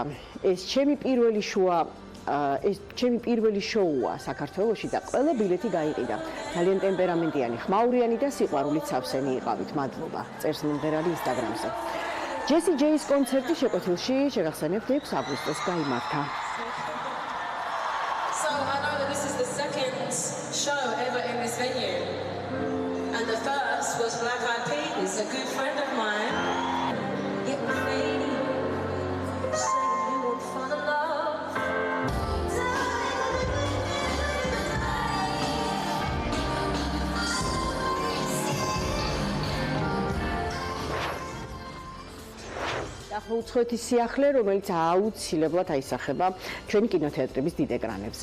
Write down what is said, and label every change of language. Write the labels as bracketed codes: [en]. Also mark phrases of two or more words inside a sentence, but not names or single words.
[ka] ეს ჩემი პირველი შოუა საქართველოში და ყველა ბილეთი გაიყიდა. ძალიან ტემპერამენტიანი, ხმაურიანი და სიყვარულით სავსენი იყავით. მადლობა. წერს მომღერალი ინსტაგრამზე. ჯესი ჯეის კონცერტი შეკვეთილში შეგახსენებთ 6 აგვისტოს გაიმართა. [en] So I know that this is the second show ever in this venue. And the first was Black Eyed Peas, a good friend of mine. It was raining, saying you won't find a love. [ka] უცხოეთის სიახლე, რომელიც აუცილებლად აისახება ჩვენი კინოთეატრების დიდ ეკრანებზე.